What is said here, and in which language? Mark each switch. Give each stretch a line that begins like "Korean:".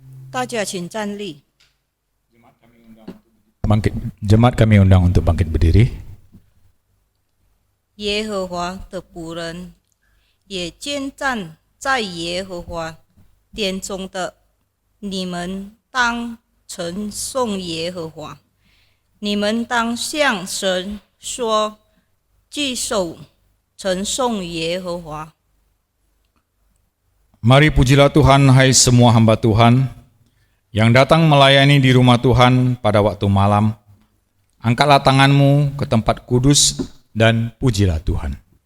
Chinese: 大家请站立。
Indonesian: Jemaat kami undang untuk bangkit berdiri.
Chinese: 耶和华的仆人也坚站在耶和华殿中的，你们当称颂耶和华，你们当向神说，举手称颂耶和华。
Indonesian: Mari pujilah Tuhan, hai semua hamba Tuhan yang datang melayani di rumah Tuhan pada waktu malam. Angkatlah tanganmu ke tempat kudus dan pujilah Tuhan.